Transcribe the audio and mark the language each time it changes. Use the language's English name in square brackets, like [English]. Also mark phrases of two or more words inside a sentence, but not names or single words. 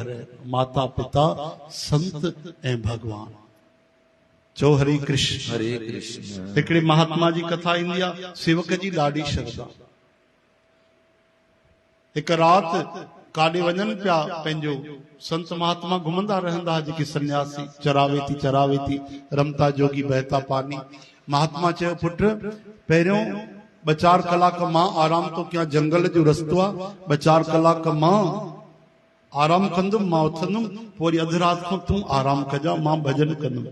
[Sindhi] माता पिता संत ऐं भगवान। चो हरे कृष्ण। हरे कृष्ण। हिकिड़े महात्मा जी कथा ईंदी आहे, सेवक जी ॾाढी श्रद्धा। हिकु राति काॾे वञनि पिया, पंहिंजो संत महात्मा घुमंदा रहंदा, जेके सन्यासी चरावे थी [Hindi] रमता जोगी बहता पानी। [Sindhi] महात्मा चयो, पुट पहिरियों 2-4 कलाक मां आराम तो कयां, जंगल जो रस्तो आहे, 2-4 कलाक मां आराम कंदुमि, मां उथंदुमि, पोइ वरी अधु राति खां तूं आराम कजां, मां भॼन कंदुमि।